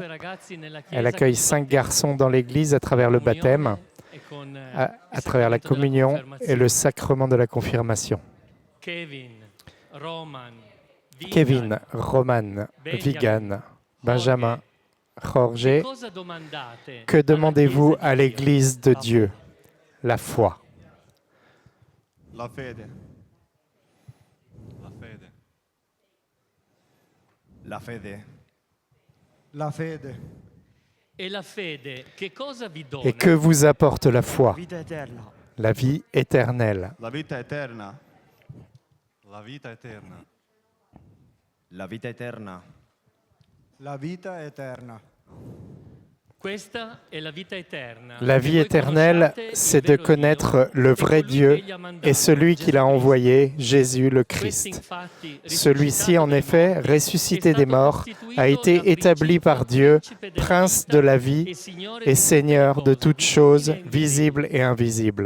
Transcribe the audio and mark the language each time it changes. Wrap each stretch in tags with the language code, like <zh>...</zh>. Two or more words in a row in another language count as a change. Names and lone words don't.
<fr>Elle accueille 5 garçons dans l'Église à travers le baptême, à travers la communion et le sacrement de la confirmation. Kevin, Roman, Vigan, Benjamin, Jorge, que demandez-vous à l'Église de Dieu? La foi.</fr> <it>La fede. La fede. La fede. La fede.</it> <fr>Et que vous apporte la foi? La vie éternelle.</fr> <it>La vita eterna. La vita eterna. La vita eterna. La vita eterna.</it> <fr>La vie éternelle, c'est de connaître le vrai Dieu et celui qu'il a envoyé, Jésus le Christ. Celui-ci, en effet, ressuscité des morts, a été établi par Dieu, prince de la vie et seigneur de toutes choses, visibles et invisibles.</fr>